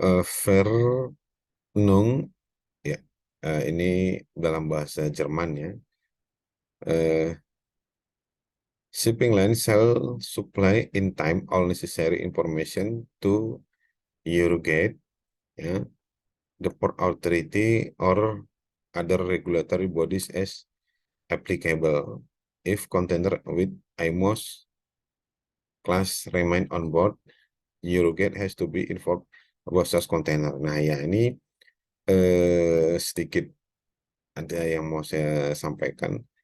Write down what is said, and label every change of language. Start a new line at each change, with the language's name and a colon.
Indonesian: Vernung, ya, ini dalam bahasa Jerman, ya.
English: Shipping line shall supply in time all necessary information to Eurogate, ya, the port authority or other regulatory bodies as applicable. If container with IMO's class remain on board, Eurogate has to be informed about such container.
Indonesian: Nah, ya, ini sedikit ada yang mau saya sampaikan.